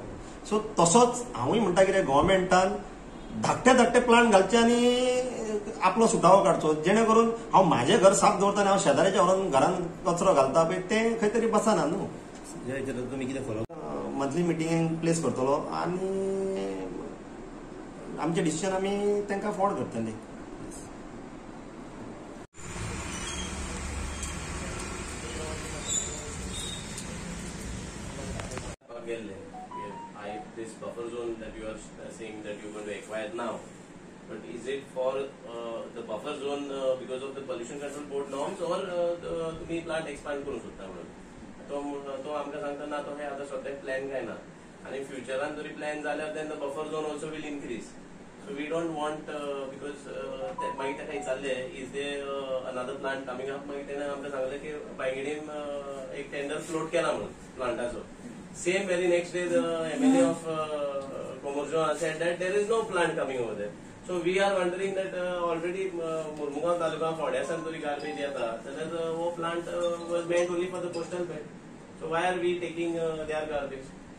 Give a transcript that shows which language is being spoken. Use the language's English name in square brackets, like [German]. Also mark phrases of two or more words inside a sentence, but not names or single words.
[Konkani] सो तसोच हांवूय म्हणटा कितें गव्हर्मेंटान धाकटे प्लांट घालचे आनी आपलो सुटावो काडचो जेणे करून हांव म्हाजें घर साफ दवरता आनी हांव शेजाऱ्याच्या व्हरून घरान कचरो घालता पळय तें खंय तरी बसना न्हू. तुमी कितें फॉलो [English] monthly meeting place [Konkani] करतलो आनी आमचे डिसिजन आमी तांकां फॉर्वर्ड करतले. [English] This buffer zone that you are saying that you're going to acquire now, but is it for the buffer zone because of the pollution control board norms or [Konkani] तुम्ही plant expand करू शकता म्हणून तो आमकां सांगता ना तो हे आता सद्याक प्लॅन काय ना आणि फ्युचरान जरी प्लॅन जाल्यार [English] then the buffer zone also will increase. So we don't want because [Konkani] मागीर ताका विचारले [English] is there another plant coming up [Konkani] मागीर तेणें आमकां सांगलें की बांगडेन एक टेंडर फ्लोट केला म्हणून प्लांटाचो. [English] Same very next day the MLA of Komorjo said that there is no plant coming over there. So we are wondering that already Murmugaon Taluka Fodia Santuri garbage yata. So that the plant was meant only for the coastal belt. So why are we taking their garbage?